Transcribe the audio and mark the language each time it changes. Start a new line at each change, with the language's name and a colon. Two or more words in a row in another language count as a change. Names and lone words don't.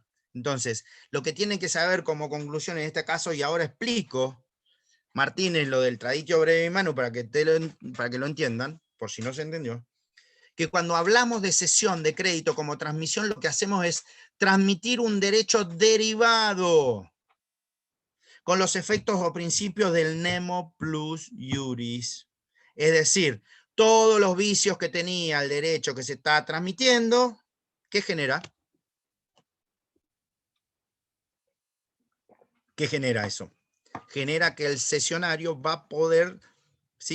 Spanish: Entonces, lo que tienen que saber como conclusión en este caso, y ahora explico, Martínez, lo del
Latin: traditio breve manu
Spanish: para que lo entiendan, por si no se entendió, que cuando hablamos de cesión de crédito como transmisión, lo que hacemos es transmitir un derecho derivado con los efectos o principios del
Latin: nemo plus iuris.
Spanish: Es decir, todos los vicios que tenía el derecho que se está transmitiendo, ¿qué genera? ¿Qué genera eso? Genera que el cesionario va a poder, ¿sí?